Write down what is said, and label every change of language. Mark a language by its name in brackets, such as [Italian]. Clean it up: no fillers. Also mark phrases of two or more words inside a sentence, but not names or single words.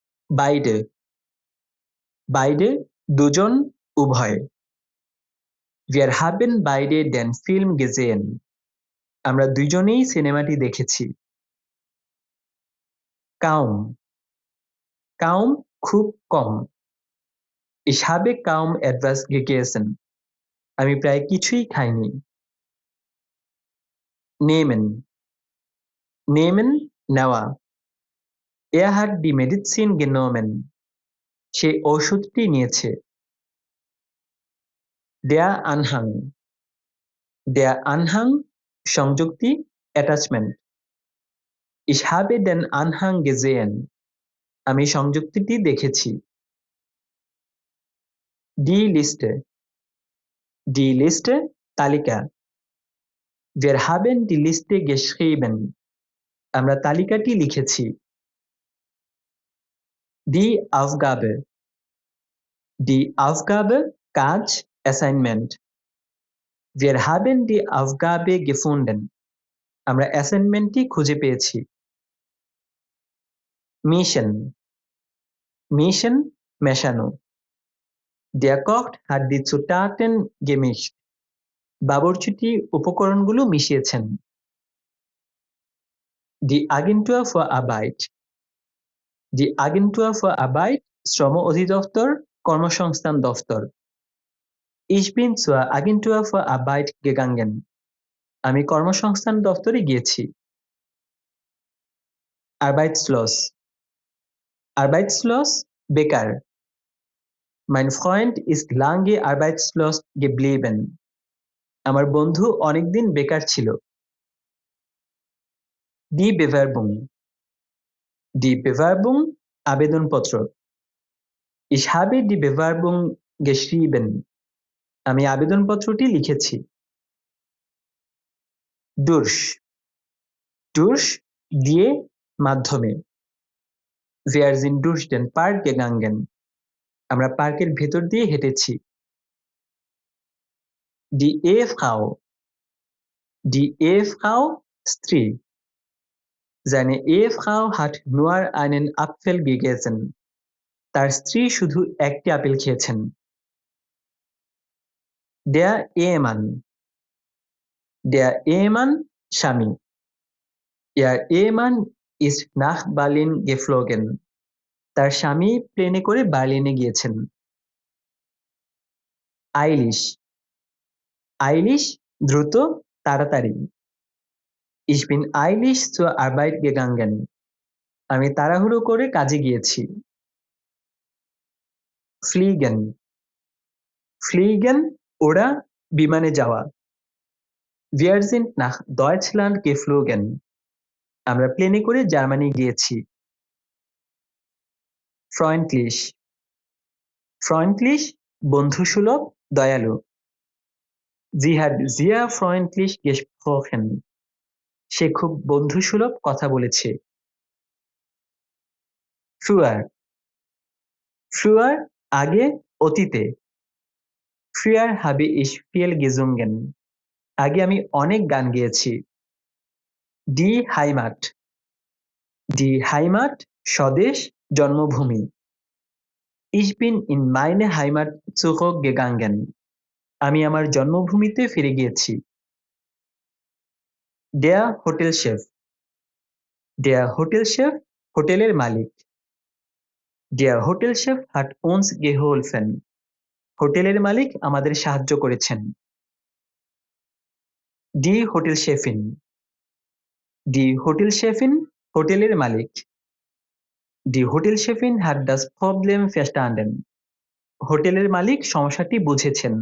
[German] beide, beide [Bangla] দুজন, উভয়। [German] Wir haben beide den Film gesehen. [Bangla] আমরা দুজনেই সিনেমাটি দেখেছি। [German] kaum, kaum [Bangla] খুব কম। [German] Ich habe kaum etwas gegessen. [Bangla] আমি প্রায় কিছুই খাইনি। [German] nehmen, nehmen [Bangla] নেওয়া। [German] Er hat die Medizin genommen. [Bangla] সে ঔষধটি নিয়েছে। [German] Der Anhang, der Anhang [Bangla] সংযুক্তি attachment. [German] Ich habe den Anhang gesehen. [Bangla] আমি সংযুক্তিটি দেখেছি। [German] Die Liste, die Liste [Bangla] তালিকা। [German] Wir haben die Liste geschrieben. [Bangla] আমরা তালিকাটি লিখেছি। [German] Die Aufgabe, die Aufgabe কাজ assignment. Wir haben die Aufgabe gefunden. [Bangla] আমরা অ্যাসাইনমেন্টটি খুঁজে পেয়েছি। [German] Mischen, Mischen [Bangla] মেশানো। [German] Der Koch hat die Zutaten gemischt. [Bangla] বাবুর্চিটি উপকরণগুলো মিশিয়েছেন। [German] Die Agentur für Arbeit, die Agentur für Arbeit [Bangla] শ্রম অধিদপ্তর, কর্মসংস্থান দফতর। [German] Ich bin zur Agentur für Arbeit gegangen. [Bangla] আমি কর্মসংস্থান দফতরে গিয়েছি। [German] Arbeitslos, Arbeitslos [Bangla] বেকার। [German] Mein Freund ist lange arbeitslos geblieben. [Bangla] আমার বন্ধু অনেকদিন বেকার ছিল। [German] Die Bewerbung, die Bewerbung [Bangla] আবেদনপত্র। [German] Ich habe die Bewerbung geschrieben. [Bangla] আমি আবেদনপত্রটি লিখেছি। [German] Durch, durch [Bangla] দিয়ে মাধ্যমে। [German] Wir sind durch den Park gegangen. [Bangla] আমরা পার্কের ভেতর দিয়ে হেঁটেছি। [German] Die Ehefrau, die Ehefrau [Bangla] স্ত্রী। [German] Seine Ehefrau hat nur einen Apfel gegessen. [Bangla] তার স্ত্রী শুধু একটি আপেল খেয়েছেন। [German] Der Ehemann, der Ehemann স্বামী। Ihr Ehemann ist nach Berlin geflogen. [Bangla] তার স্বামী প্লেনে করে বার্লিনে গিয়েছেন। [German] Eilig, eilig [Bangla] দ্রুত, তাড়াতাড়ি। [German] Ich bin eilig zur Arbeit gegangen. [Bangla] আমি তাড়াহুড়ো করে কাজে গিয়েছি। [German] Fliegen, fliegen [Bangla] ওরা, বিমানে যাওয়া। [German] Wir sind nach Deutschland geflogen. [Bangla] আমরা প্লেনে করে জার্মানি গিয়েছি। [German] Freundlich, freundlich [Bangla] বন্ধুসুলভ, দয়ালু। [German] Sie hat sehr freundlich gesprochen. [Bangla] সে খুব বন্ধুসুলভ কথা বলেছে। [German] Früher, früher [Bangla] আগে, অতীতে। [German] Früher habe ich viel gesungen. [Bangla] আগে আমি অনেক গান গেয়েছি। [German] Die Heimat, die Heimat [Bangla] স্বদেশ, জন্মভূমি। [German] Ich bin in meine Heimat zurückgegangen. [Bangla] আমি আমার জন্মভূমিতে ফিরে গিয়েছি। [German] Der Hotelchef, der Hotelchef [Bangla] হোটেলের মালিক। [German] Der Hotelchef hat uns geholfen. [Bangla] হোটেলের মালিক আমাদের সাহায্য করেছেন। [German] Die Hotelchefin, die Hotelchefin [Bangla] হোটেলের মালিক। [German] Die Hotelchefin hat das Problem verstanden. [Bangla] হোটেলের মালিক সমস্যাটি বুঝেছেন।